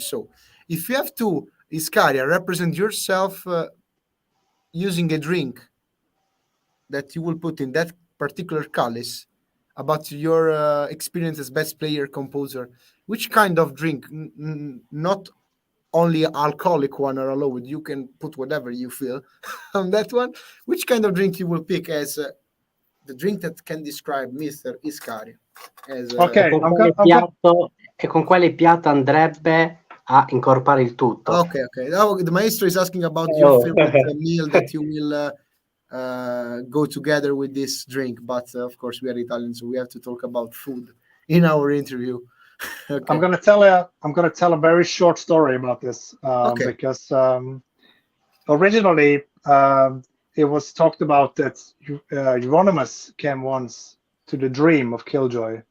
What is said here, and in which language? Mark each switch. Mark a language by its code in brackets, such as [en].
[en] So if you have to, Iscariah, represent yourself using a drink that you will put in that particular Calice, about your experience as best player composer, which kind of drink, not only alcoholic one or allowed, you can put whatever you feel on that one, which kind of drink you will pick as the drink that can describe Mr. Iscariah as Okay, [it] e con quale piatto andrebbe a incorporare il tutto? Okay. [en] Now the maestro is asking about your favorite meal that you will go together with this drink, but of course we are Italian, so we have to talk about food in our interview. Okay. I'm gonna tell a very short story about this because originally it was talked about that Euronymous came once to the dream of Killjoy.